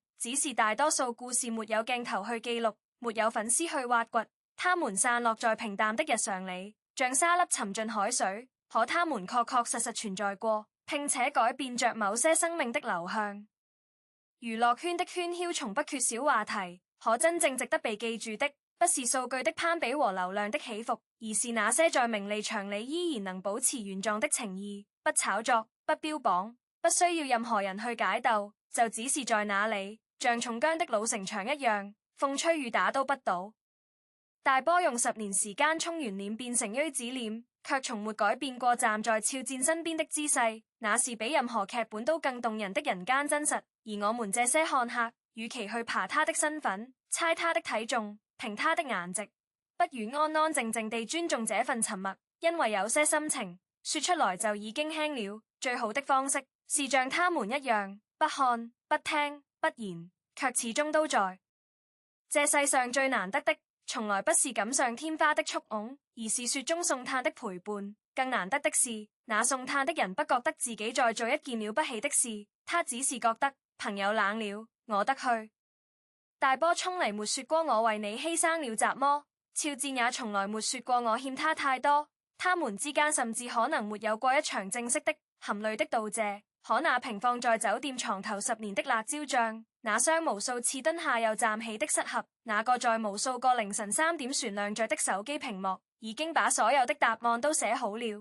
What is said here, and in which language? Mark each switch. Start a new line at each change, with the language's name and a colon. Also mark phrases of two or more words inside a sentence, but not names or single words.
Chinese: 只是大多數故事沒有鏡頭去記錄，沒有粉絲去挖掘，他們散落在平淡的日常裡，像沙粒沉進海水，可他們確確實實存在過，並且改變着某些生命的流向。娛樂圈的喧囂從不缺少話題，可真正值得被記住的，不是數據的攀比和流量的起伏，而是那些在名利場裡依然能保持原狀的情誼，不炒作，不標榜，不需要任何人去解鬥，就只是在那裡，像松江的老城牆一樣，風吹雨打都不倒。大波用10年時間衝完臉變成錐子臉，卻從沒改變過站在肖戰身邊的姿勢，那是比任何劇本都更動人的人間真實。而我們這些看客，與其去爬他的身份，猜他的體重，評他的顏值，不如安安靜靜地尊重這份沉默，因為有些心情說出來就已經輕了。最好的方式是像他們一樣，不看，不聽，不言，卻始終都在。這世上最難得的，從來不是錦上添花的簇擁，而是雪中送炭的陪伴。更難得的是，那送炭的人不覺得自己在做一件了不起的事，他只是覺得朋友冷了，我得去。大波從來沒說過我為你犧牲了什麼，肖戰也從來沒說過我欠他太多。他們之間甚至可能沒有過一場正式的含淚的道謝。可那平放在酒店床頭10年的辣椒醬，那雙無數次蹲下又站起的失合，那個在無數個凌晨3點旋亮着的手機屏幕，已經把所有的答案都寫好了。